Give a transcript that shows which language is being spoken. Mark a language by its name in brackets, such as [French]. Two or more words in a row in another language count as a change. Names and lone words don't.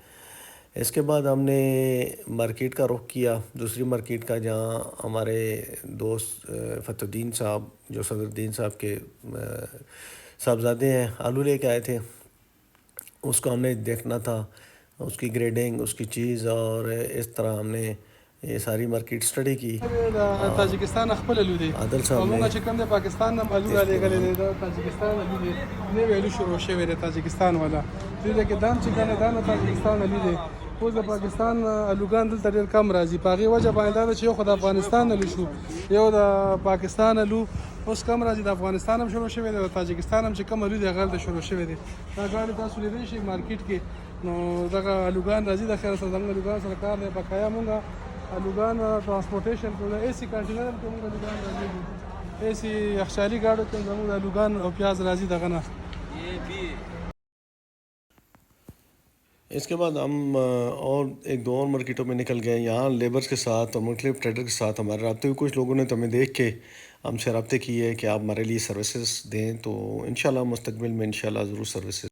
[Urdu] اس کے بعد ہم نے مارکیٹ کا رخ کیا، دوسری مارکیٹ کا، جہاں ہمارے دوست فتح الدین صاحب جو صدر الدین صاحب کے صاحبزادے ہیں، آلو لے کے آئے تھے، اس کو ہم نے دیکھنا تھا، اس کی گریڈنگ، اس کی چیز، اور اس طرح ہم نے یہ ساری [English] market study [Urdu] کی۔ [Pashto] تاجکستان خپل الو دی [Urdu] عادل صاحب نے [Pashto] موږ چې کوم د پاکستان نه الو را لېږلې دی، دا تاجکستان الو دی، نوی الو شروع شوی دی تاجکستان والا، دلته کې دام چې کنه دا نه تاجکستان الو دی، اوس د پاکستان الوګان دلته ډېر کم راځي، په هغې وجه باندې دا ده چې یو خو د افغانستان الو شو، یو د پاکستان الو اوس کم راځي، د افغانستان هم شروع شوی دی، د تاجکستان هم چې کوم الو دی هغه هلته شروع شوی دی. دا ګاډي تاسو لیدلی شئ مارکیټ کې، نو دغه الوګان راځي، د خیر سره زموږ الوګان سره کار دی، بقایا مونږ الوګان ټرانسپورټیشن کوو، [English] AC container [Pashto] کې مونږ الوګان راځي، [English] AC [Pashto] یخچالي ګاډو کې زموږ الوګان او پیاز راځي دغه نه. [Urdu] اس کے بعد ہم اور ایک دو اور مارکیٹوں میں نکل گئے، یہاں لیبرز کے ساتھ اور مختلف ٹریڈر کے ساتھ ہمارے رابطے ہوئے، کچھ لوگوں نے تو ہمیں دیکھ کے ہم سے رابطے کیے کہ آپ ہمارے لیے سروسز دیں، تو انشاءاللہ مستقبل میں انشاءاللہ ضرور سروسز